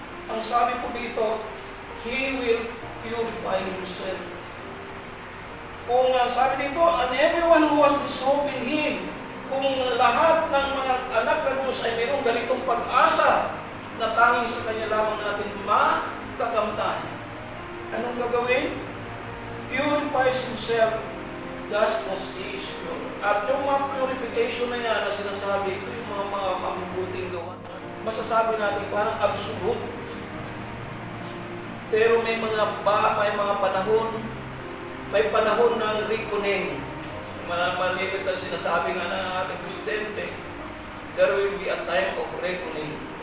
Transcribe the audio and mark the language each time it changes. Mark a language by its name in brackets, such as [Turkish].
[Filipino] Ang sabi po dito, [English] He will purify Himself. [Filipino] Kung sabi dito, [English] and everyone who has this hope in Him, [Filipino] kung lahat ng mga anak ng Diyos ay mayroong ganitong pag-asa, na tanging sa Kanya lamang natin makakamtan. Anong gagawin? [English] Purifies Himself just as He is pure. [Filipino] At yung mga purification na yan na sinasabi, ito yung mga mabubuting gawa. Masasabi natin parang absolute. Pero may mga panahon ng reckoning. Malimit ang sinasabi nga ng ating Presidente, [English] there will be a time of reckoning.